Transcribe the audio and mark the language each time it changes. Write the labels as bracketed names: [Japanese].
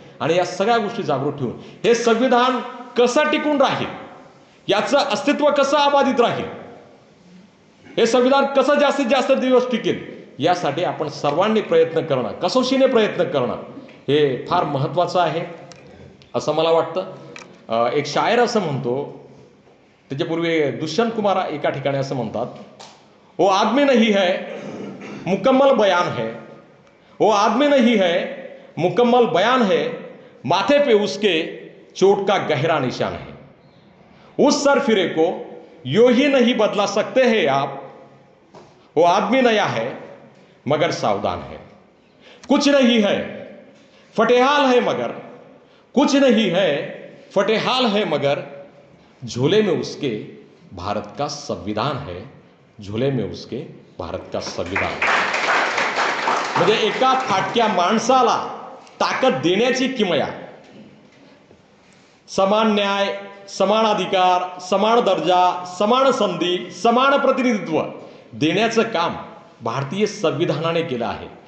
[Marathi] आणि या सगळ्या गोष्टी जागृत ठेवून हे संविधान कसं टिकून राहील, याचं अस्तित्व कसं अबाधित राहील, हे संविधान कसं जास्तीत जास्त दिवस टिकेल, यासाठी आपण सर्वांनी प्रयत्न करणं, कसोशीने प्रयत्न करणं हे फार महत्त्वाचं आहे असं मला वाटतं. एक शायर असं म्हणतो, त्याच्यापूर्वी दुष्यंत कुमार एका ठिकाणी असं म्हणतात, [Hindi] वो आदमी नहीं है मुकम्मल बयान है, वो आदमी नहीं है मुकम्मल बयान है, माथे पे उसके चोट का गहरा निशान है, उस सरफिरे को यूं ही नहीं बदला सकते हैं आप, वो आदमी नया है मगर सावधान है, कुछ नहीं है फटेहाल है मगर, कुछ नहीं है फटेहाल है मगर, झोले में उसके भारत का संविधान है, झोले में उसके भारत का संविधान है. [Marathi] म्हणजे एका फाटक्या माणसाला ताकद देण्याची किमया, समान न्याय, समान अधिकार, समान दर्जा, समान संधी, समान प्रतिनिधित्व देण्याचं काम भारतीय संविधानाने केलं आहे.